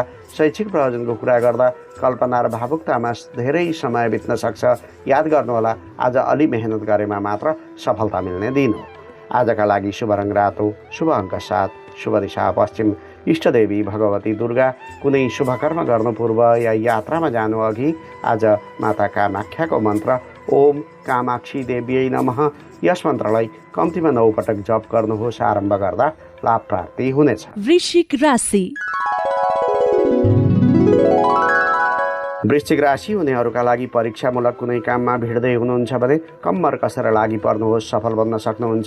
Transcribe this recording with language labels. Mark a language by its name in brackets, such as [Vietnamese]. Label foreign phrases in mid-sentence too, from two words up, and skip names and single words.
[Nepali] शैक्षिक प्रयोजनको कुरा गर्दा कल्पना र भावुकतामा धेरै समय बित्न सक्छ। याद गर्नुहोला, आज अलि मेहनत गरेमा मात्र सफलता मिल्ने दिन हो। आजका लागि शुभ रङ रातो, शुभ अङ्क 7, शुभ दिशा पश्चिम, इष्टदेवी भगवती दुर्गा। कुनै शुभ कर्म गर्नु पूर्व या यात्रामा जानु अघि आज माता कामाख्याको मन्त्र [Sanskrit] ओम कामाक्षी देव्यै नमः [Nepali] यस मन्त्रलाई कम्तीमा 9 पटक जप गर्नुहोस्। आरम्भ गर्दा लाभ प्राप्ति हुनेछ। वृश्चिक राशि। वृश्चिक राशि हुनेहरूका लागि परीक्षामूलक कुनै काममा भिड्दै हुनुहुन्छ भने कम्मर कसेर लागि पर्नुहोस्, सफल बन्न सक्नुहुन्छ।